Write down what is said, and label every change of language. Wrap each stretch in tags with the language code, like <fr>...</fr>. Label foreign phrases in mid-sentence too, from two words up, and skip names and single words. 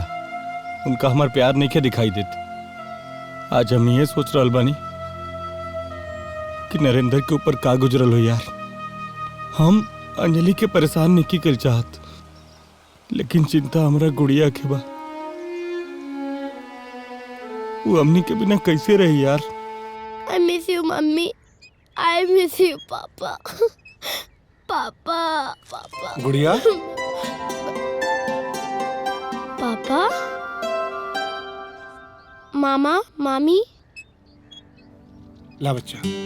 <bho>उनका हमार प्यार नहीं खे दिखाई देत। आज हम ये सोच रहल बानी कि नरेंद्र के ऊपर का गुजरल हो यार। हम अंजलि के परेशान नहीं कर चाहत, लेकिन चिंता हमरा गुड़िया के बा। वो हमनी के बिना कैसे रही यार।</bho> <en>I miss you मम्मी, I miss you पापा।</en> <bho>पापा पापा। गुड़िया। पापा, मामा मामी। ला बच्चा,</bho>